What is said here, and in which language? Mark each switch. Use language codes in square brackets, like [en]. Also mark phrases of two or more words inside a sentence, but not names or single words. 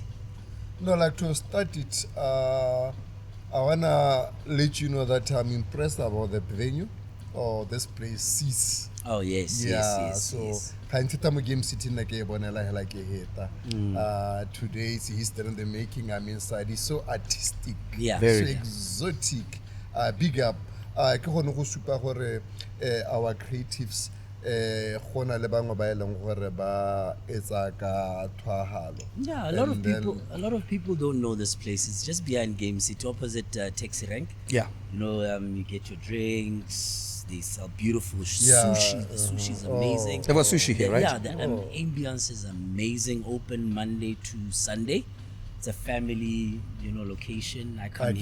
[en] No, like to start it, I wanna let you know that I'm impressed about the venue or this place sees. Oh yes, yes. So I'm game sitting like a bonella like a hater. Today it's history in the making. I'm inside. It's so artistic. Yeah. Very. So exotic. Big up. [tn] Ke gone go supa gore [en] our creatives [tn] gona le bangwe ba eleng gore ba etsa ka thwahalo. [en] Yeah, a lot of people don't know this place. It's just behind Game City, opposite Taxi Rank. Yeah. You know, you get your drinks. They sell beautiful Yeah, sushi. The sushi is amazing. There was sushi here, right? Yeah, the ambience is amazing. Open Monday to Sunday. It's a family, location. I come